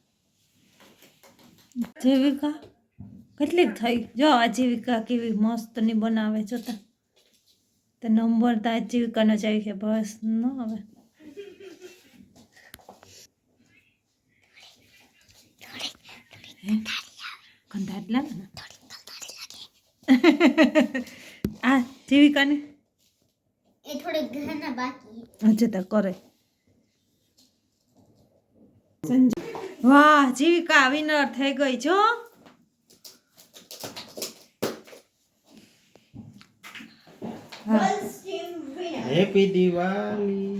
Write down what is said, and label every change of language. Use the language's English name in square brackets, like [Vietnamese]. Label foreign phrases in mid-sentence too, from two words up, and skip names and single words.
[Gujarati] જીવિકા કેટલીક થઈ જો આ જીવિકા કેવી મસ્ત ની બનાવે જોતા તો નંબર તો આ જીવિકાનો જ આવી છે બસ ન હવે કંધા એટલા ને આ જીવિકાની [Hindi] ये थोड़े गहना बाकी [Gujarati] હજે તો કરે વાહ જીવિકા વિનર થઈ ગઈ જો હેપી દિવાળી